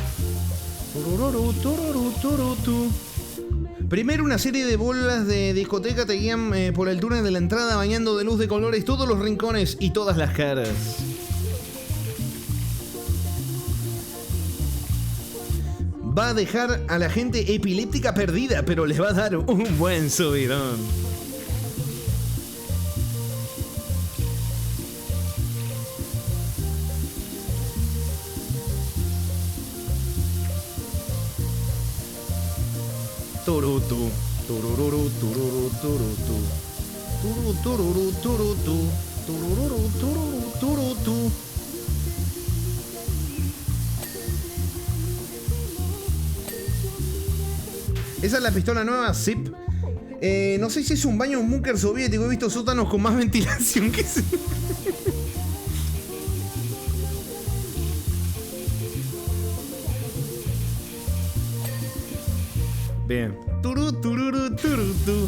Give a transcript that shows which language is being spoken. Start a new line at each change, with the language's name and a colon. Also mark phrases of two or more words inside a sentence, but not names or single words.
Spanish: Primero una serie de bolas de discoteca te guían por el túnel de la entrada, bañando de luz de colores todos los rincones y todas las caras. Va a dejar a la gente epiléptica perdida, pero les va a dar un buen subidón. Turutu, turururu, tururu, turutu. Tururu, tururu, turutu. Turururu, tururu, turutu. ¿Esa es la pistola nueva? Zip. No sé si es un baño o un búnker soviético. He visto sótanos con más ventilación que ese. Bien. Turu, tururu, turutu.